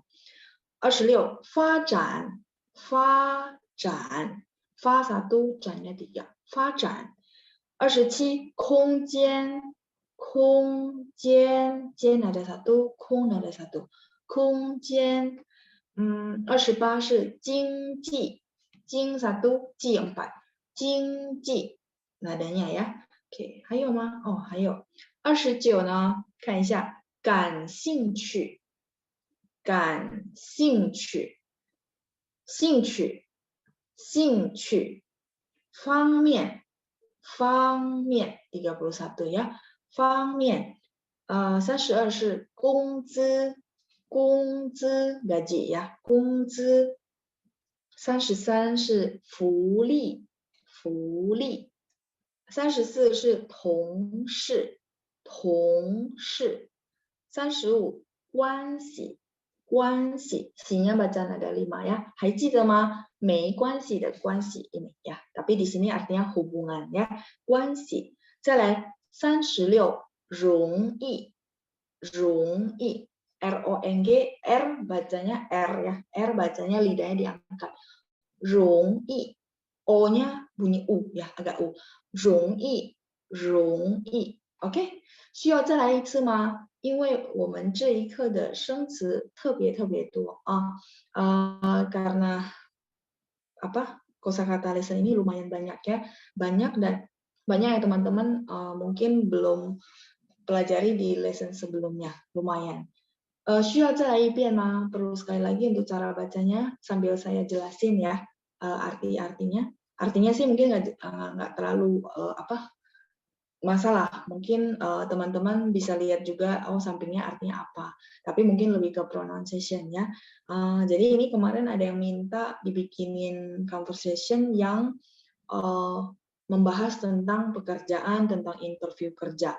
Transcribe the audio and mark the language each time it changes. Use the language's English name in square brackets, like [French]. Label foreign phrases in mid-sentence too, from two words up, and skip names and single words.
[Chinese] 26 发展 fa 1 展nya 3, 发展。27空间 间 ada 1, 空 ada 1, 空间。28是经济 经 1 济 4, 经济 [Indonesian] nadanya ya. Oke, [Chinese] 还有吗？还有。29呢，看一下感兴趣方面 31 ya, 方面。32是工资 [Indonesian] gaji ya, [Chinese] 工资。33是福利 34是同事 35关系喜nya [Indonesian] baca nada 5 ya. [Chinese] 还记得吗？没关系的关系 [Indonesian] ini ya. Tapi di sini artinya hubungan ya. [Chinese] 关系。再来36容易 RONG R [Indonesian] bacanya R ya. R bacanya lidahnya diangkat. 容易 O-nya bunyi U ya, agak U. [Chinese] 容易 OK? 需要再来一次吗？因为我们这一课的生词特别多啊。 [Indonesian] karena apa kosakata lesson ini lumayan banyak ya, banyak yang teman-teman mungkin belum pelajari di lesson sebelumnya, lumayan. [Chinese] 需要再来一遍吗？ [Indonesian] Perlu sekali lagi untuk cara bacanya sambil saya jelasin ya artinya. Artinya sih mungkin nggak terlalu masalah. Mungkin teman-teman bisa lihat juga sampingnya artinya apa. Tapi mungkin lebih ke pronunciation ya. Jadi ini kemarin ada yang minta dibikinin conversation yang membahas tentang pekerjaan, tentang interview kerja.